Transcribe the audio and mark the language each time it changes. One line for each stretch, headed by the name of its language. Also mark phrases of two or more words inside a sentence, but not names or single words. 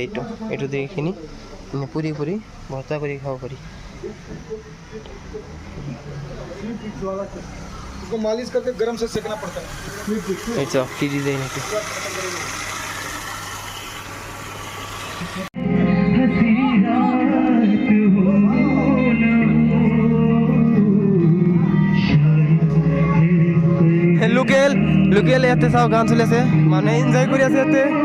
Assamese: এইটো এইখিনি পুৰি ভৰ্তা কৰি খাব পাৰি।
Hindi: मालिश करके गरम से सेकना पड़ता है।
Assamese: এই চাওক কি ডিজাইন এইটো। লোকেল ইয়াতে চাওক গান চলি আছে, মানুহে এনজয় কৰি আছে ইয়াতে।